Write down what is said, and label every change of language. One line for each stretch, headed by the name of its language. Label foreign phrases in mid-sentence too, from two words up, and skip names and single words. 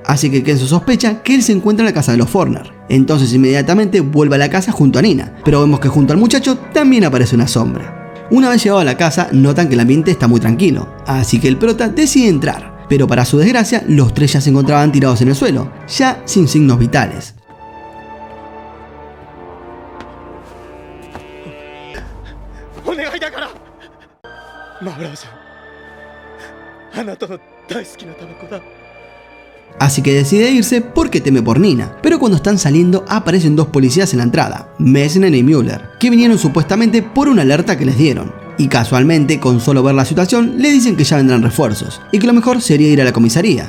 Spanish: Así que Kenzo sospecha que él se encuentra en la casa de los Fornert. Entonces inmediatamente vuelve a la casa junto a Nina, pero vemos que junto al muchacho también aparece una sombra. Una vez llegado a la casa, notan que el ambiente está muy tranquilo, así que el prota decide entrar. Pero para su desgracia, los tres ya se encontraban tirados en el suelo, ya sin signos vitales.
Japanese: お願いだからマウラーさん、あなたの大好きなタバコだ。
Spanish: Así que decide irse porque teme por Nina, pero cuando están saliendo aparecen dos policías en la entrada, Messner y Müller, que vinieron supuestamente por una alerta que les dieron. Y casualmente, con solo ver la situación, le dicen que ya vendrán refuerzos, y que lo mejor sería ir a la comisaría.